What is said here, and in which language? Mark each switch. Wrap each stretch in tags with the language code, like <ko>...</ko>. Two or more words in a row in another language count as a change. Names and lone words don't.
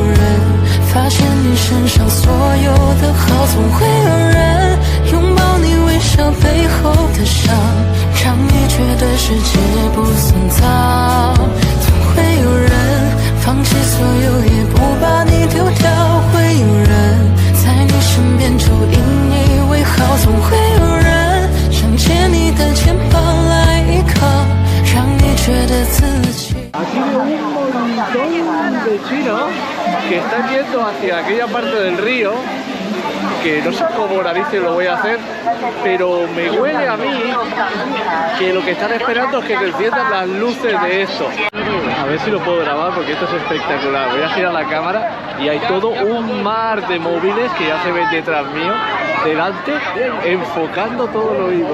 <zh>人发现你身上所有的好，总会有人拥抱你微笑背后的伤，让你觉得世界不算糟，总会有人放弃所有也不把你丢掉，会有人在你身边就引以为豪，总会有人想借你的肩膀来依靠，让你觉得自己。</zh> <es>Aquí veo un montón de chinos que están yendo hacia aquella parte del río, que no sé cómo narices lo voy a hacer, pero me huele a mí que lo que están esperando es que se enciendan las luces de esto. A ver si lo puedo grabar porque esto es espectacular. Voy a girar la cámara y hay todo un mar de móviles que ya se ven detrás mío, delante, enfocando todo lo mismo.</es>